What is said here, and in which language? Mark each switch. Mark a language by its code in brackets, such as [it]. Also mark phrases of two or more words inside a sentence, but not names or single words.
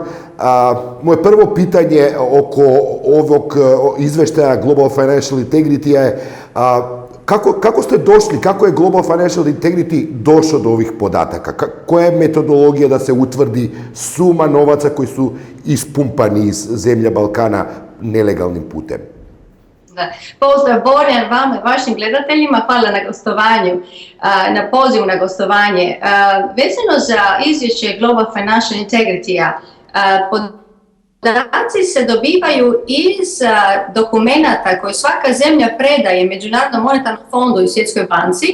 [sr] Моje прво питање око овог извештаја Global Financial Integrity е како сте дошли, како е Global Financial Integrity дошо до ових података? Која е методологија да се утврди сума новаца кои су испумпани из земља Балкана нелегалним путем? [hr] Pozdrav Borjan, vama i vašim gledateljima, hvala na gostovanju, na pozivu na gostovanje. Vezano za izvješće Global Financial Integrity-a, podaci se dobivaju iz dokumenata koje svaka zemlja predaje Međunarodnom monetarnom fondu i Svjetskoj banci.